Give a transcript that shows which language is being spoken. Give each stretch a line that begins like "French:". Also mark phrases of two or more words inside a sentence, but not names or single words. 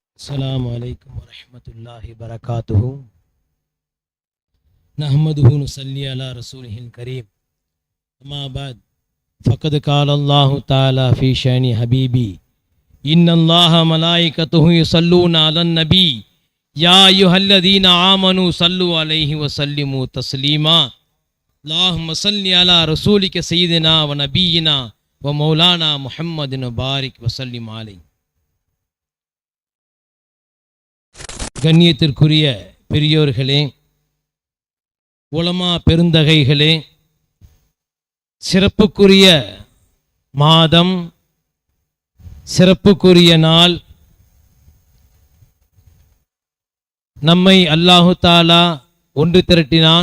Arabic: السلام عليكم ورحمة الله وبركاته نحمده ونصلي على رسوله الكريم أما بعد فقد قال الله تعالى في شأن حبيبي إن الله ملائكته يصلون على النبي يا أيها الذين آمنوا صلوا عليه وسلموا تسليما اللهم صل على رسولك سيدنا ونبينا ومولانا محمد وبارك وسلم عليه.
Tamil: கண்ணியத்திற்குரிய பெரியோர்களே, உலமா பெருந்தகைகளே, சிறப்புக்குரிய மாதம், சிறப்புக்குரிய நாள், நம்மை
Arabic: الله تعالى
Tamil: ஒன்று திரட்டினான்.